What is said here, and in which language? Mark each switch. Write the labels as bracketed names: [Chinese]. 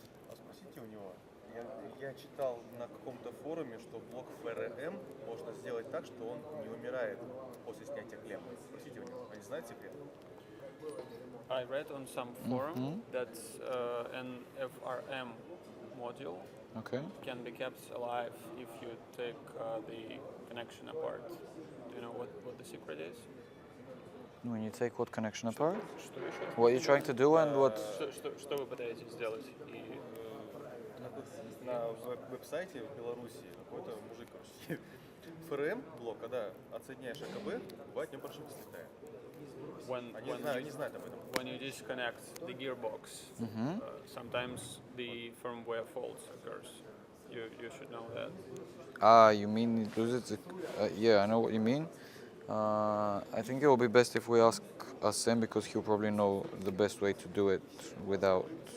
[Russian] А спросите у него, я читал на каком-то форуме, что блок ФРМ можно сделать так, что он не умирает после снятия клеммы. Спросите у него, они знают секрет? [English] I read on some forum that an FRM module can be kept alive if you take the connection apart. Do you know what the secret is? When you take what connection apart? [Russian] Что еще? [English] What you're trying to do and what? [Russian] Что вы пытаетесь сделать? И На веб-сайте в Беларуси какой-то мужик, короче, ФРМ блок, когда отсоединяешь АКБ, бывает в нем прошивка слетает. Они знают об этом. [English] When you disconnect the gearbox, sometimes the firmware faults occurs. You should know that. Ah, you mean it loses? Yeah, I know what you mean. I think it will be best if we ask Sam because he'll probably know the best way to do it without.